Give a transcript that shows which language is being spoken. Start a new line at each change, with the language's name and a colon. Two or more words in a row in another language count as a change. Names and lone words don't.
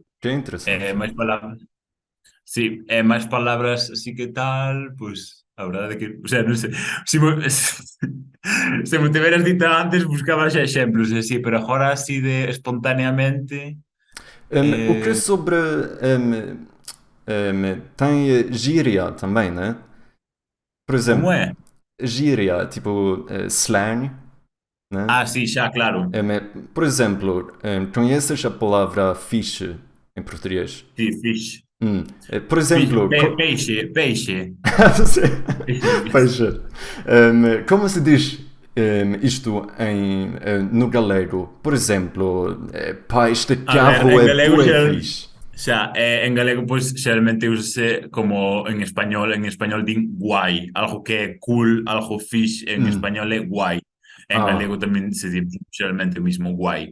Portuguese: Que interessante.
Galician: Máis palabras. Sí, máis palabras así que tal, pois a verdade é que,
Spanish: o sea,
Galician: non sei, se me tiveras dito antes buscaba xa exemplos, así, pero agora así de espontaneamente,
Portuguese: O que é eh, sobre. Tem gíria também, né? Por como exemplo, é? gíria, tipo slang, né?
Galician: Ah, sí, xa, claro.
Portuguese: Por exemplo, conheces a palavra fixe em português?
Galician: Sí, fish.
Portuguese: Por exemplo, Peixe, peixe. Peixe. Veja, como se diz isto no galego? Por exemplo, pá, este
Galician: A ver,
Portuguese: carro
Galician: en
Portuguese: é
Galician: galego
Portuguese: bué
Galician: xa,
Portuguese: fixe.
Galician: xa en galego pois xeralmente úsase como en español din guai, algo que é cool, algo fish en Hum, español é guai. En ah, galego tamén se di xeralmente o mismo guai.